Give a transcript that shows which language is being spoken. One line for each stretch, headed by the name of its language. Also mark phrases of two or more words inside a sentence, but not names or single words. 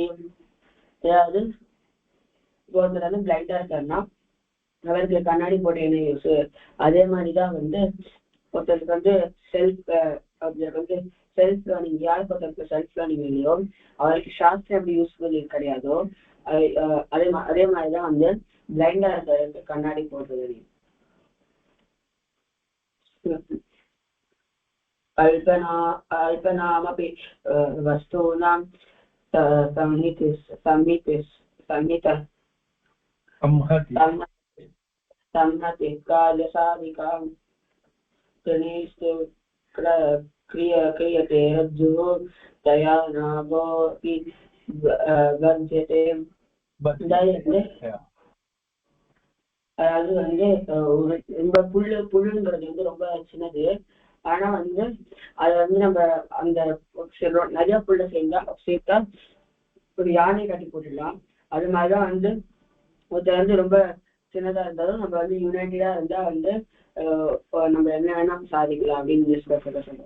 Tamil: அதாவது ஒருத்தர் பிளைண்டா இருக்காருன்னா அவருக்கு கண்ணாடி போட்டு என்ன யூஸ், அதே மாதிரிதான் ஒருத்தருக்கு
English: self learning,
Tamil: யாருக்கு ஒருத்தருக்கு
English: self learning
Tamil: இல்லையோ அவருக்கு சாஸ்திரம் எப்படி யூஸ்ஃபுல் கிடையாதோ அதே மாதிரிதான் பிளைண்டா இருக்கிறதுக்கு கண்ணாடி போடுறது.
Sanskrit: अल्पानामपि वस्तूनाम् संहति कालसाधिकां क्रियते रज्जुः तया नाभोऽपि बध्यते.
Tamil: அதாவது ரொம்ப புல்லுங்கிறது ரொம்ப சின்னது. ஆனா அது நம்ம அந்த நிறைய புல்ல சேர்த்தா ஒரு யானை கட்டி போட்டுடலாம். அது மாதிரிதான் ஒருத்தர் ரொம்ப சின்னதா இருந்தாலும் நம்ம யுனைடடா இருந்தா நம்ம என்ன வேணா சாதிக்கலாம் அப்படின்னு சொல்றோம்.